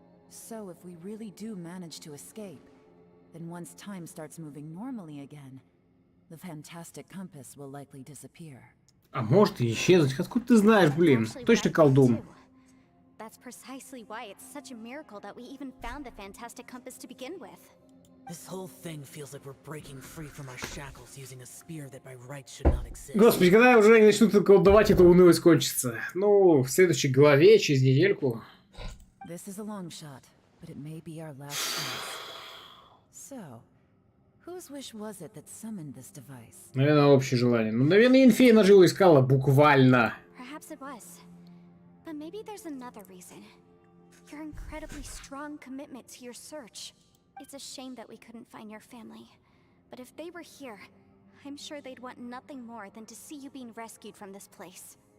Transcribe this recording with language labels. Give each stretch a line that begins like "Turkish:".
English: So if we really do manage to escape, then once time starts moving normally again, the fantastic compass will likely disappear.
Russian: А может и исчезнуть. Откуда ты знаешь, блин? Точно колдун.
English: That's precisely why it's such a miracle that we even found the fantastic compass to begin with. This whole thing feels like we're breaking free from our shackles using a spear that by rights should not exist.
Russian: Господи, когда уже они начнут колдовать, это унылость кончится. Ну, в следующей главе, через недельку.
English: This is a long shot, but it may be our last chance. So, whose wish was it that summoned this device?
Russian: Наверное, общее желание. Ну, наверное, Инфея нажила искала, буквально.
English: Perhaps it was. But maybe there's another reason. Your incredibly strong commitment to your search. It's a shame that we couldn't find your family. But if they were here, I'm sure they'd want nothing more than to see you being rescued from this place.